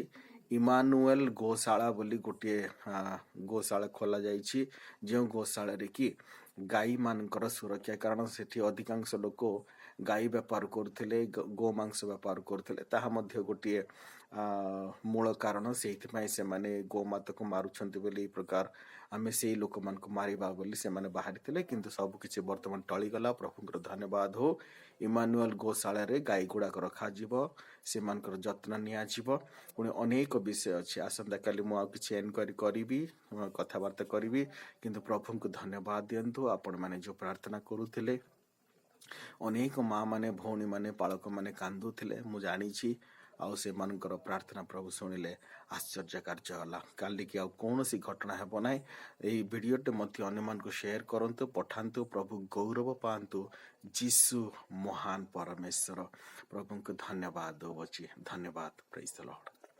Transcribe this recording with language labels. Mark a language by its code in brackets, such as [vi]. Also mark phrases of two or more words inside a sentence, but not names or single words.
[or] ଇମାନୁଏଲ ଗୋଶାଳା ବୋଲି ଗୋଟେ ଗୋଶାଳା ଖୋଲା ଯାଇଛି ଯୋ ଗୋଶାଳା ରେ କି ଗାଈ ମାନଙ୍କର ସୁରକ୍ଷା କାରଣ ସେଠି ଅଧିକାଂଶ ଲୋକ ଗାଈ ବ୍ୟାପାର କରୁଥିଲେ ଗୋ ମାଂସ ବ୍ୟାପାର କରୁଥିଲେ ତାହା ମଧ୍ୟ ଗୋଟେ ମୂଳ କାରଣ ସେ ମାନେ ଗୋମାତା କୁ ମାରୁଛନ୍ତି ବୋଲି ପ୍ରକାର ଆମେ ସେ ଲୋକ ମାନ କୁ ମାରିବା ବୋଲି ସେ ମାନେ ବାହାରି ଥିଲେ କିନ୍ତୁ ସବୁ କିଛି ବର୍ତ୍ତମାନ ଟଳି ଗଲା। ପ୍ରଭୁଙ୍କର ଧନ୍ୟବାଦ ହେଉ। ଇମାନୁଏଲ ଗୋଶାଳା ରେ ଗାଈ ଗୁଡ଼ା ରଖା ଯିବ ସେ ମାନଙ୍କର ଯତ୍ନ ନିଆ ଯିବ। ପୁଣି ଅନେକ ବିଷୟ ଅଛି ଆସନ୍ତା କାଲି ମୁଁ କିଛି ଏନକ୍ୱାୟାରୀ କରିବି କଥାବାର୍ତ୍ତା କରିବି କିନ୍ତୁ ପ୍ରଭୁ କୁ ଧନ୍ୟବାଦ ଦିଅନ୍ତୁ। ଆପଣ ମାନେ ଯୋ ପ୍ରାର୍ଥନା କରୁଥିଲେ ଅନେକ ମା ମାନେ ଭଉଣୀ ମାନେ ପାଳକ ମାନେ କାନ୍ଦୁଥିଲେ ମୁଁ ଜାଣିଛି ଆଉ ସେ ମାନଙ୍କର ପ୍ରାର୍ଥନା ପ୍ରଭୁ ଶୁଣିଲେ ଆଶ୍ଚର୍ଯ୍ୟ କାର୍ଯ୍ୟ ହେଲା। କାଲି କି ଆଉ କୌଣସି ଘଟଣା ହେବ ନାହିଁ ଏହି ଭିଡିଓଟି ମଧ୍ୟ ଅନ୍ୟ ମାନ କୁ ସେୟାର କରନ୍ତୁ ପଠାନ୍ତୁ ପ୍ରଭୁ ଗୌରବ ପାଆନ୍ତୁ ଯୀଶୁ ମହାନ ପରମେଶ୍ୱର ପ୍ରଭୁ କୁ ଧନ୍ୟବାଦ ଦିଅ। ଧନ୍ୟବାଦ। [en] Praise the Lord.